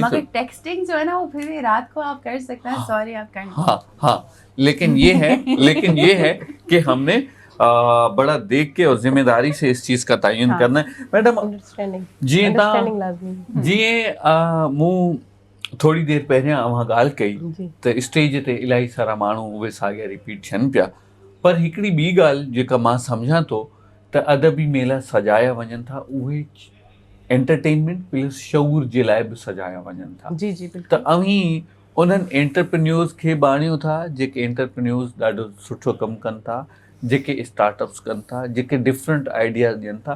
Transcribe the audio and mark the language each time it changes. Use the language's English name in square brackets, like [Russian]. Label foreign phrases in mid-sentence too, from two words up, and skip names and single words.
[Urdu] مگر ٹیکسٹنگ جو ہے نا وہ پھر رات کو آپ کر سکتے ہیں, سوری آپ کریں. ہاں, لیکن یہ ہے کہ ہم نے بڑا دیکھ کے اور ذمہ داری سے اس چیز کا تعین کرنا ہے. [Sindhi] میڈم جی موں تھوڑی دیر پہلے وہاں ॻाल्हि कई त स्टेज ते इलाही सारा माण्हू उहे साॻिया रिपीट थियनि पिया, पर हिकिड़ी ॿी ॻाल्हि जेका मां सम्झां थो त अदबी मेला सजाया वञनि था उहे [English] entertainment plus [Sindhi] शऊर जे लाइ बि सजाया वञनि था. त अवीं उन्हनि एंटरप्रेन्योर्स खे ॿाणियूं था जेके एंटरप्रेन्योर्स ॾाढो सुठो कमु कनि था, जेके स्टार्टअप्स कनि था, जेके [English] different ideas [Sindhi] ॾियनि था.